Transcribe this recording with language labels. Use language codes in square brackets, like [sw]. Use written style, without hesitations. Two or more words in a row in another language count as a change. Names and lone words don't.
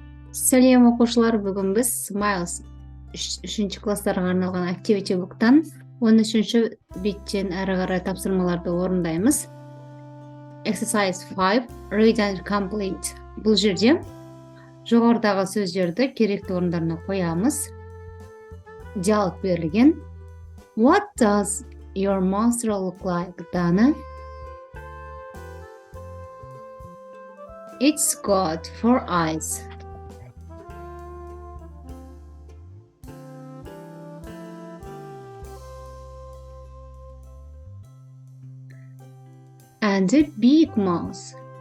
[kk] Сәлем оқушылар, бүгін біз Smiles 3-ші класстарға арналған [en] Activity Book'тан [kk] 13-ші беттен әрі қарай тапсырмаларды орындаймыз. [en] Exercise 5. Read and complete. [kk] Бұл жерде жоғарыдағы сөздерді керекті орындарына қоямыз. Диалог берілген. [en] What does your monster look like, Dana? It's got 4 eyes. And a big mouth.